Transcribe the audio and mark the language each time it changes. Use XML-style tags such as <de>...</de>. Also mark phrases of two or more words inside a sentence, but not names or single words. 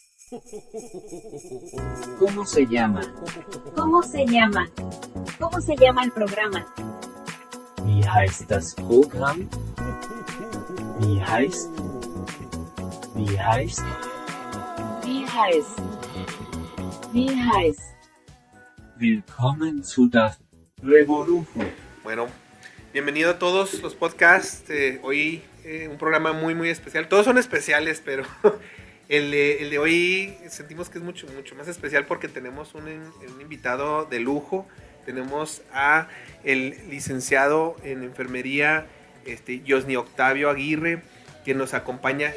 <es>¿Cómo se llama? ¿Cómo se llama? ¿Cómo se llama el programa?</es> <de>Wie heißt das Programm? Wie heißt? Wie heißt? Wie heißt? Wie heißt? Willkommen zu das Revolution.</de> <es>Bueno, bienvenido a todos los podcasts. Hoy un programa muy especial. Todos son especiales, pero el de hoy sentimos que es mucho más especial porque tenemos un invitado de lujo. Tenemos a el licenciado en enfermería, Yosni Octavio Aguirre, que nos acompaña.</es>